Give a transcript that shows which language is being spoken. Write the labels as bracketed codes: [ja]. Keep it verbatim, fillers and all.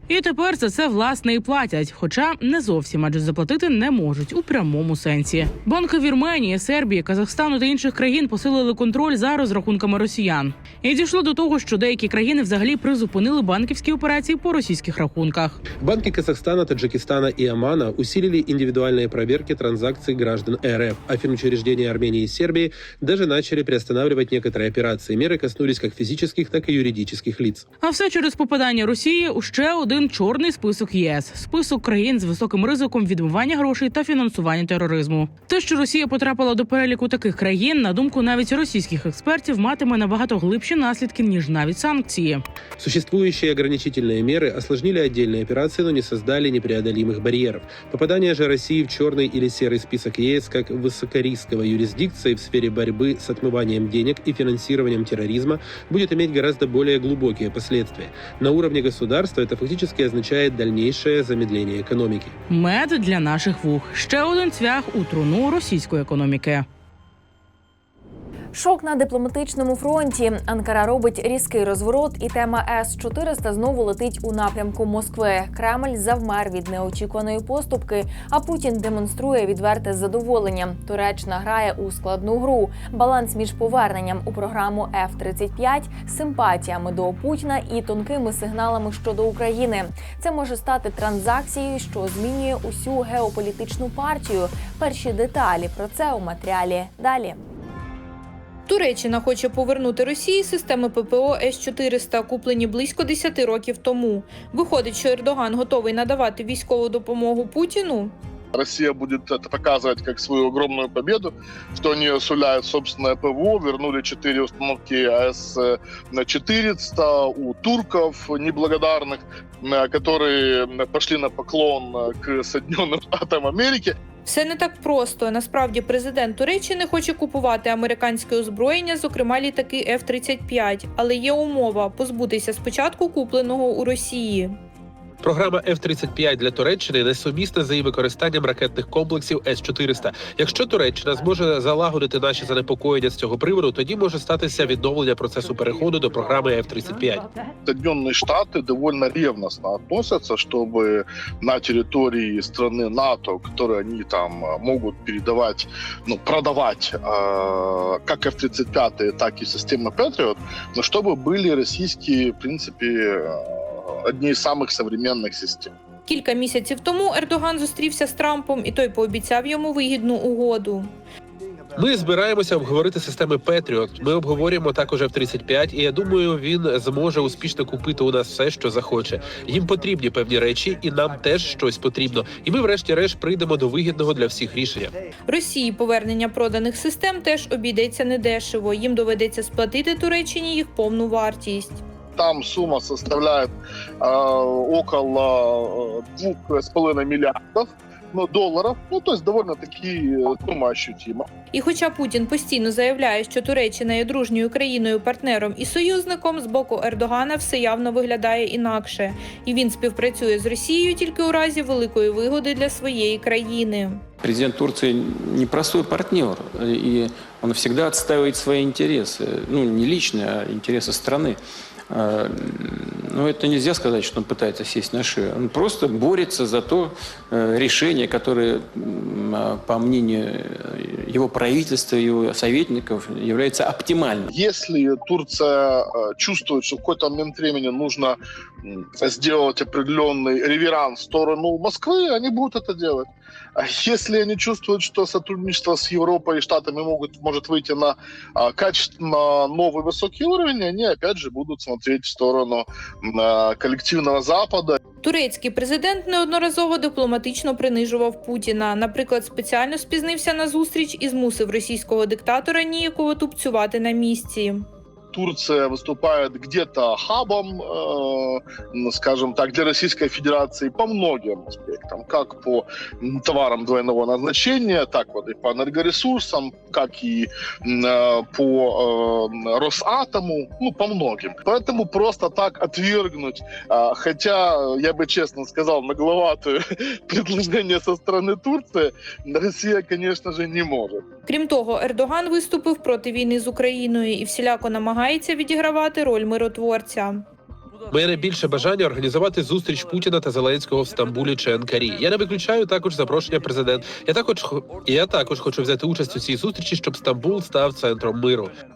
[uk] І тепер за це, власне, і платять. Хоча не зовсім, адже заплатити не можуть у прямому сенсі. Банки Вірменії, Сербії, Казахстану та інших країн посилили контроль за розрахунками росіян. І дійшло до того, що деякі країни взагалі призупинили банківські операції по російських рахунках. [ru] Банки Казахстана, Таджикистана и Омана усилили индивидуальные проверки транзакций граждан РФ, а финучреждения Армении и Сербии даже начали приостанавливать некоторые операции. Меры коснулись как физических, так и юридических лиц. [uk] А все через попадання Росії у ще один чорний список ЄС – список країн з високим ризиком відмивання грошей та фінансування тероризму. Те, що Росія потрапила до переліку таких країн, на думку навіть російських експертів, матиме набагато глибші наслідки, ніж навіть санкції. [ru] Существующие ограничительные меры осложнили отдельные операции, но не создали непреодолимых барьеров. Попадание же России в черный или серый список ЕС как высокорисковой юрисдикции в сфере борьбы с отмыванием денег и финансированием терроризма будет иметь гораздо более глубокие последствия. На уровне государства это фактически означает дальнейшее замедление экономики. [uk] Мед для наших вух. Ще один цвях у труну російської економіки. Шок на дипломатичному фронті. Анкара робить різкий розворот, і тема С чотириста знову летить у напрямку Москви. Кремль завмер від неочікуваної поступки, а Путін демонструє відверте задоволення. Туреччина грає у складну гру. Баланс між поверненням у програму Ф тридцять п'ять, симпатіями до Путіна і тонкими сигналами щодо України. Це може стати транзакцією, що змінює усю геополітичну партію. Перші деталі про це у матеріалі далі. Туреччина хоче повернути Росії системи ППО С чотириста, куплені близько десять років тому. Виходить, що Ердоган готовий надавати військову допомогу Путіну? [ru] Россия будет это показывать как свою огромную победу, что они суляют собственное ПВО, вернули четыре установки А С четыреста у турков неблагодарных, которые пошли на поклон к Соединенным Штатам Америки. [uk] Все не так просто. Насправді президент Туреччини хоче купувати американське озброєння, зокрема літаки Ф тридцять п'ять. Але є умова – позбутися спочатку купленого у Росії. Програма Ф тридцять п'ять для Туреччини несумісна за її використанням ракетних комплексів С чотириста. Якщо Туреччина зможе залагодити наші занепокоєння з цього приводу, тоді може статися відновлення процесу переходу до програми Ф тридцять п'ять. [ru] Соединенные Штаты довольно ревностно относятся, чтобы на территории страны НАТО, которые они там могут передавать, ну, продавать э, как Ф тридцять п'ять, так и системы Patriot, но чтобы были российские, в принципе, одни из самых современных систем. [uk] Кілька місяців тому Ердоган зустрівся з Трампом, і той пообіцяв йому вигідну угоду. Ми збираємося обговорити системи Петріот. Ми обговорюємо також Ф тридцять п'ять, і я думаю, він зможе успішно купити у нас все, що захоче. Їм потрібні певні речі, і нам теж щось потрібно. І ми врешті-решт прийдемо до вигідного для всіх рішення. Росії повернення проданих систем теж обійдеться недешево. Їм доведеться сплатити Туреччині їх повну вартість. [ru] Там сумма составляет э, около двух с половиной миллиардов ну, долларов. Ну, то есть довольно-таки сумма ощутима. [uk] І хоча Путін постійно заявляє, що Туреччина є дружньою країною, партнером і союзником, з боку Ердогана все явно виглядає інакше. І він співпрацює з Росією тільки у разі великої вигоди для своєї країни. [ru] Президент Турции непростой партнер, и он всегда отстаивает свои интересы. Ну, не личные, а интересы страны. Но это нельзя сказать, что он пытается сесть на шею. Он просто борется за то решение, которое, по мнению его правительства, его советников, является оптимальным. Если Турция чувствует, что в какой-то момент времени нужно сделать определенный реверанс в сторону Москвы, они будут это делать. Если они чувствуют, что сотрудничество с Европой и Штатами могут, может выйти на качественно новый высокий уровень, они опять же будут смотреть в сторону колективного Запада. [uk] Турецький президент неодноразово дипломатично принижував Путіна. Наприклад, спеціально спізнився на зустріч і змусив російського диктатора ніяково тупцювати на місці. [ru] Турция выступает где-то хабом, э, скажем так, для Российской Федерации по многим аспектам, как по товарам двойного назначения, так вот и по энергоресурсам, как и э, по э, Росатому, ну, по многим. Поэтому просто так отвергнуть, э, хотя, я бы честно сказал, нагловатое предложение со стороны Турции, Россия, конечно же, не может. [uk] Крім того, Ердоган виступив проти війни з Україною і всіляко намагається відігравати роль миротворця. У мене більше бажання організувати зустріч Путіна та Зеленського в Стамбулі чи Анкарі. Я не виключаю також запрошення президента. Я також, я також хочу взяти участь у цій зустрічі, щоб Стамбул став центром миру.